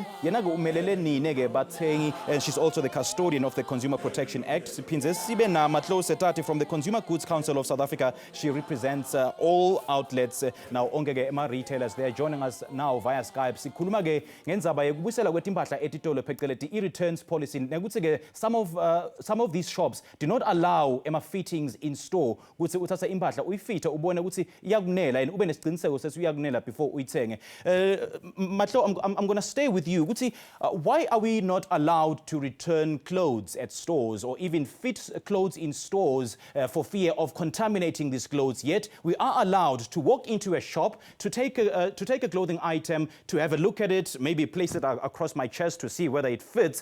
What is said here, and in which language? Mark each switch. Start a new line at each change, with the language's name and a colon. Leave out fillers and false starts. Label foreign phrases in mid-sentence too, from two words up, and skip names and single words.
Swati: Yena ke umelele nine ke bathengi,
English: and she's also the custodian of the Consumer Protection Act.
Swati: Siphinze sibe na Matlo Setati
English: from the Consumer Goods Council of South Africa. She represents all outlets. Now
Swati: onke ke ema
English: retailers, they are joining us now via Skype.
Swati: Sikhuluma ke ngendzaba yokubuyisela kwetimpahla etitolo phecelezi i-returns policy. Nekuthi ke
English: some of these shops do not allow ema fittings in store.
Swati: Ukuthi uthatha impahla uyifitha ubone ukuthi iyakunela and ube nesiqiniseko sesi uyakunela before uyithenge. Matlo,
English: I'm going to stay with you. Ukuthi why are we not allowed to return clothes at stores or even fit clothes in stores for fear of contaminating these clothes? Yet we are allowed to walk into a shop to take a clothing item, to have a look at it, maybe place it across my chest to see whether it fits.